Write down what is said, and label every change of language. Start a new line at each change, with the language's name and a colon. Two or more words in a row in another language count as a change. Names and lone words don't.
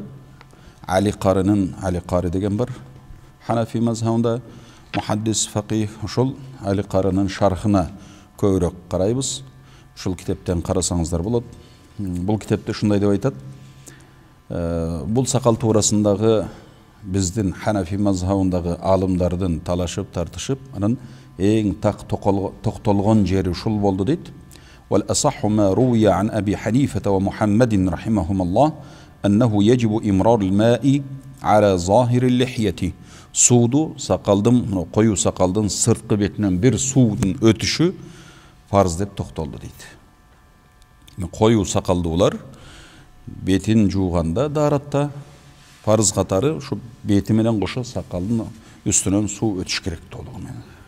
Kyrgyz: Али Каринин, Али Кари деген бар. Ханафи мазхабында мухаддис, факих, ошол Али Каринин шархына көбүрөөк карайбыз. Ушул китептен карасаңыздар болот. Бул китепте ушундай деп айтат. Бул сакал туурасындагы биздин Ханафи мазхабындагы алымдардын талашып, тартышып, анын эң так токтолгон жери ушул болду дейт.
Arabic: والأصح ما روي عن أبي حنيفة ومحمد رحمهما الله أنه يجب إمرار الماء على ظاهر اللحية.
Kyrgyz: Сууду сакалдын, коюу сакалдын сырткы бетинен бир суудун өтүшү фарз деп токтолду дейт. Коюу сакалдуулар бетин жууганда дааратта фарз катары ушу бети менен кошо сакалдын үстүнөн суу өтүш керек толугу менен.